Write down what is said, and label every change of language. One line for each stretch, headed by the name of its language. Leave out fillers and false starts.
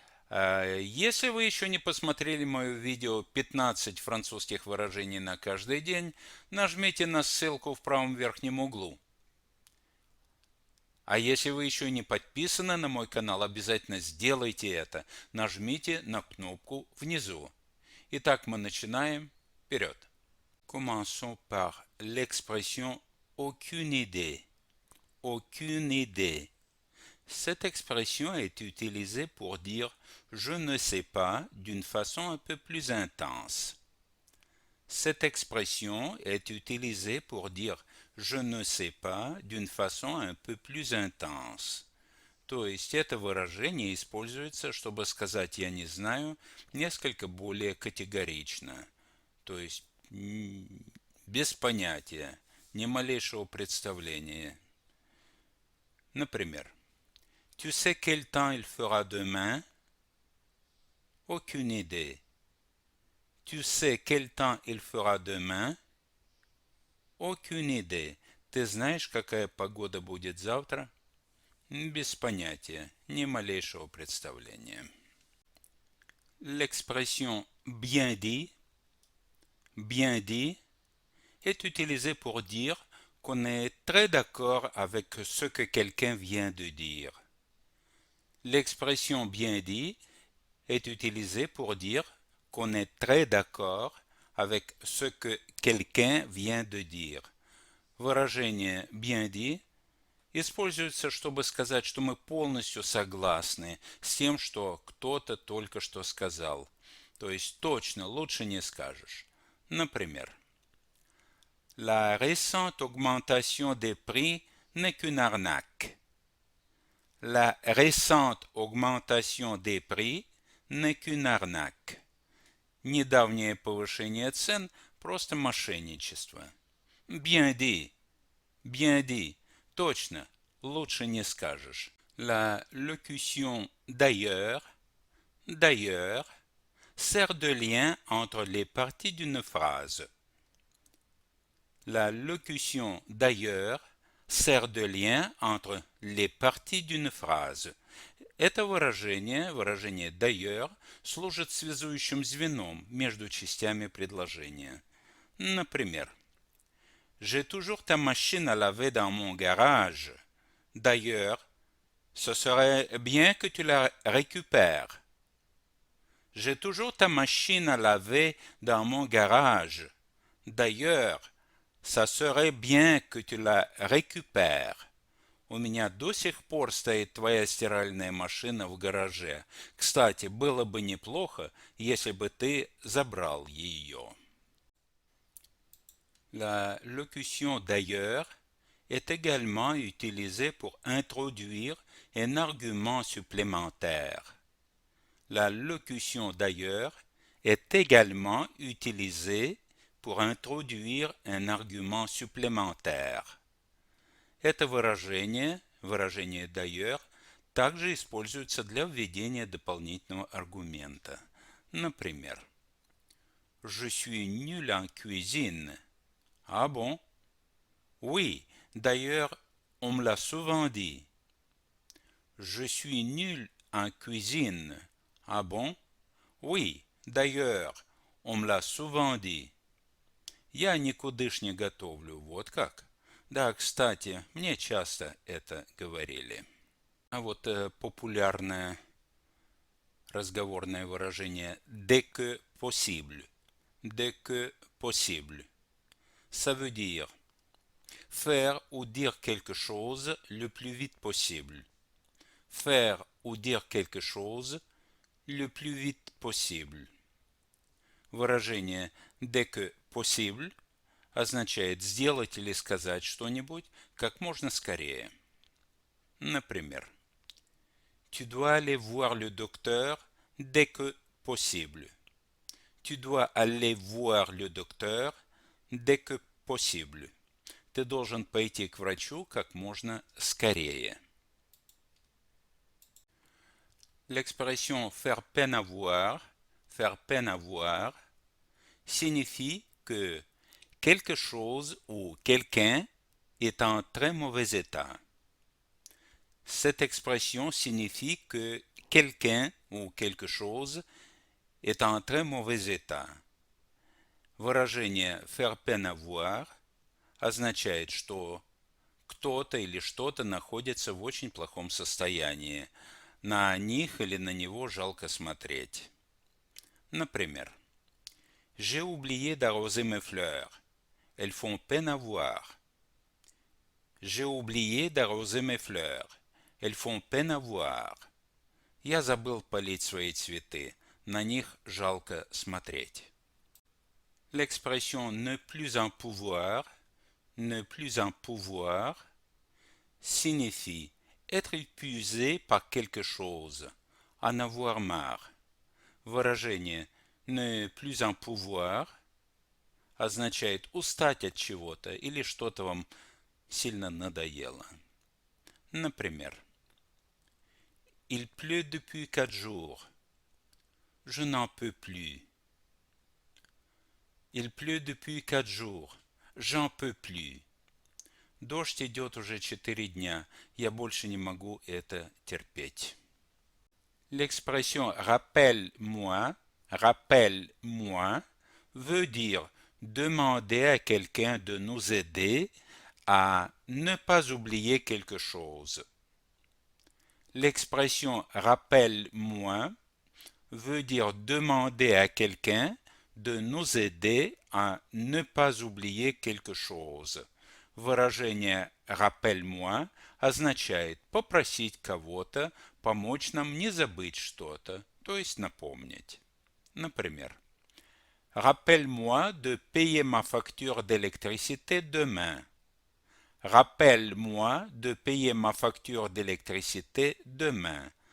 Russian: Если вы еще не посмотрели мое видео 15 французских выражений на каждый день, нажмите на ссылку в правом верхнем углу. А если вы еще не подписаны на мой канал, обязательно сделайте это. Нажмите на кнопку внизу. Итак, мы начинаем. Вперед.
French: Commençons par l'expression aucune idée. Aucune idée. Cette expression est utilisée pour dire je ne sais pas d'une façon un peu plus intense. Cette expression est utilisée pour dire je ne sais pas d'une façon un peu plus intense.
Russian: То есть это выражение используется, чтобы сказать «я не знаю» несколько более категорично. То есть без понятия, ни малейшего представления. Например,
French: Tu sais quel temps il fera demain? Aucune idée. Tu sais quel temps il fera demain? Aucune idée.
Russian: Ты знаешь, какая погода будет завтра? Без понятия, ни малейшего представления.
French: L'expression bien dit est utilisée pour dire qu'on est très d'accord avec ce que quelqu'un vient de dire. L'expression bien dit est utilisée pour dire qu'on est très d'accord avec ce que quelqu'un vient de dire.
Russian: Выражение bien dit используется, чтобы сказать, что мы полностью согласны с тем, что кто-то только что сказал. То есть точно, лучше не скажешь. Например,
French: La récente augmentation des prix n'est qu'une arnaque. La récente augmentation des prix n'est qu'une arnaque.
Russian: Недавнее повышение цен – просто мошенничество. Bien dit, точно, лучше не скажешь.
French: La locution d'ailleurs sert de lien entre les parties d'une phrase. La locution d'ailleurs sert de lien entre les parties d'une phrase.
Russian: Это выражение d'ailleurs, служит связующим звеном между частями предложения. Например,
French: J'ai toujours ta machine à laver dans mon garage. D'ailleurs, ce serait bien que tu la récupères. J'ai toujours ta machine à laver dans mon garage. D'ailleurs, ça serait bien que tu la récupères.
Russian: У меня до сих пор стоит твоя стиральная машина в гараже. Кстати, было бы неплохо, если бы ты забрал ее.
French: La locution d'ailleurs est également utilisée pour introduire un argument supplémentaire. La locution d'ailleurs est également utilisée pour introduire un argument supplémentaire.
Russian: Это выражение d'ailleurs, также используется для введения дополнительного аргумента. Например,
French: Je suis nul en cuisine. Ah bon? Oui, d'ailleurs, on me l'a souvent dit. Je suis nul en cuisine. Ah bon? Oui, d'ailleurs, on me l'a souvent dit.
Russian: Я никудышне готовлю, вот как? Да, кстати, мне часто это говорили. А вот популярное разговорное выражение
French: dès que possible. Dès que possible. Ça veut dire faire ou dire quelque chose le plus vite possible. Faire ou dire quelque chose le plus vite possible.
Russian: Выражение «dès que possible» означает сделать или сказать что-нибудь как можно скорее. Например,
French: tu dois aller voir le docteur dès que possible. Tu dois aller voir le docteur dès que possible.
Russian: Ты должен пойти к врачу как можно скорее.
French: L'expression faire peine à voir signifie que quelque chose ou quelqu'un est en très mauvais état. Cette expression signifie que quelqu'un ou quelque chose est en très mauvais état.
Russian: Выражение faire peine à voir означает, что кто-то или что-то находится в очень плохом состоянии. На них или на него жалко смотреть. Например,
French: j'ai oublié d'arroser mes fleurs. Elles font peine à voir. J'ai oublié d'arroser mes fleurs. Elles font peine à voir.
Russian: Я забыл полить свои цветы. На них жалко смотреть.
French: L'expression ne plus en pouvoir signifie être épuisé par quelque chose, en avoir marre.
Russian: Выражение ne plus en pouvoir означает устать от чего-то или что-то вам сильно надоело. Например,
French: il pleut depuis 4 jours. Je n'en peux plus. Il pleut depuis 4 jours. J'en peux plus.
Russian: Дождь идет уже 4 дня. Я больше не могу это терпеть.
French: L'expression rappelle-moi veut dire demander à quelqu'un de nous aider à ne pas oublier quelque chose. L'expression rappelle-moi veut dire demander à quelqu'un de nous aider à ne pas oublier quelque chose.
Russian: Выражение «rappelle-moi» означает попросить кого-то помочь нам не забыть что-то, то есть напомнить. Например,
French: rappelle-moi de payer ma facture d'électricité demain. Rappelle-moi de payer ma facture d'électricité demain.